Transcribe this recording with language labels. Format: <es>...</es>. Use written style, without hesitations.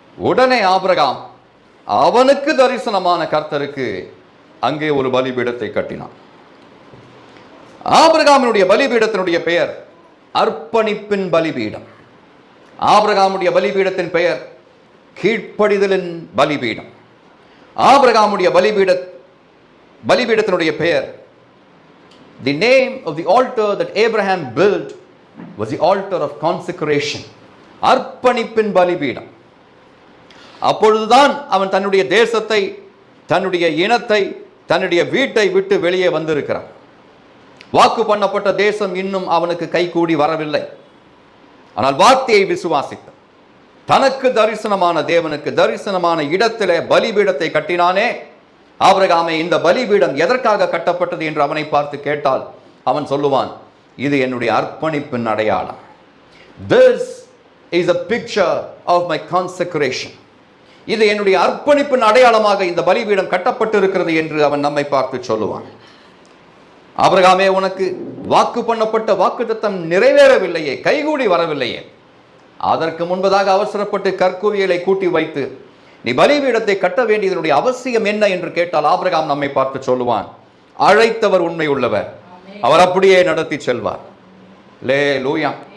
<ta>உடனே ஆபிரகாம் அவனுக்கு தரிசனமான கர்த்தருக்கு அங்கே ஒரு பலிபீடத்தை கட்டினான். ஆபிரகாமுடைய பலிபீடத்தினுடைய பெயர் அர்ப்பணிப்பின் பலிபீடம். ஆபிரகாமுடைய பலிபீடத்தின் பெயர் கீழ்ப்படிதலின் பலிபீடம். ஆபிரகாமுடைய பலிபீடத்தினுடைய பெயர்,</ta> <en>the name of the altar that Abraham built was the altar of consecration.</en> <ta>அர்ப்பணிப்பின் பலிபீடம். அப்பொழுதுதான் அவன் தன்னுடைய தேசத்தை, தன்னுடைய இனத்தை, தன்னுடைய வீட்டை விட்டு வெளியே வந்திருக்கிறான். வாக்கு பண்ணப்பட்ட தேசம் இன்னும் அவனுக்கு கைகூடி வரவில்லை. ஆனால் வார்த்தையை விசுவாசித்தான். தனக்கு தரிசனமான தேவனுக்கு தரிசனமான இடத்திலே பலிபீடத்தை கட்டினானே. ஆபிரகாமே, இந்த பலிபீடம் எதற்காக கட்டப்பட்டது என்று அவனை பார்த்து கேட்டால் அவன் சொல்லுவான், இது என்னுடைய அர்ப்பணிப்பின் அடையாளம்.</ta> <en>This is a picture of my consecration.</en> <ta>இது என்னுடைய அர்ப்பணிப்பின் அடையாளமாக இந்த பலிபீடம் கட்டப்பட்டு இருக்கிறது என்று அவன் நம்மை பார்த்து சொல்லுவான். ஆபிரகாமே, உனக்கு வாக்கு பண்ணப்பட்ட வாக்குத்தத்தம் நிறைவேறவில்லையே, கைகூடி வரவில்லையே. அதற்கு முன்பதாக அவசரப்பட்டு கற்குவியலை கூட்டி வைத்து நீ பலிபீடத்தை கட்ட வேண்டியதனுடைய அவசியம் என்ன என்று கேட்டால் ஆபிரகாம் நம்மை பார்த்து சொல்லுவான், அழைத்தவர் உண்மை உள்ளவர், அவர் அப்படியே நடத்தி செல்வார். அல்லேலூயா.</ta>